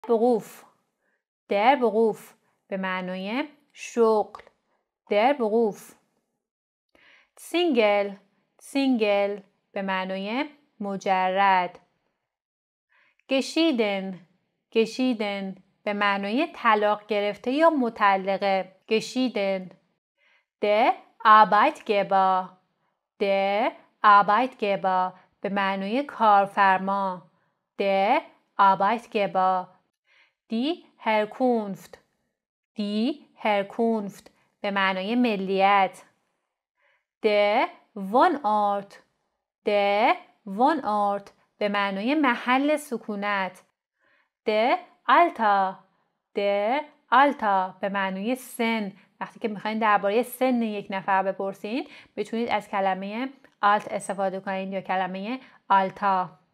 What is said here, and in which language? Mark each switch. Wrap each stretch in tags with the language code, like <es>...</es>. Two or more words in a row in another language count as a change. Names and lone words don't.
<de>Beruf. Der Beruf</de> <fa>به معنای شغل.</fa> <de>Der Beruf. Single.</de> <fa>Single به معنای مجرد.</fa> <de>Geschieden. Geschieden</de> <fa>به معنای طلاق گرفته یا مطلقه.</fa> <de>Geschieden. Der Arbeitgeber. Der Arbeitgeber</de> <fa>به معنای کارفرما.</fa> <de>Der Arbeitgeber. Die Herkunft. Die Herkunft</de> <fa>به معنای ملیت.</fa> <de>Der Wohnort. Der Wohnort</de> <fa>به معنای محل سکونت.</fa> <de>Der Alter. Der Alter</de> <fa>به معنای سن. وقتی که میخواین درباره سن یک نفر بپرسین بتونید از کلمه alt استفاده کنید یا کلمه Alter.</fa>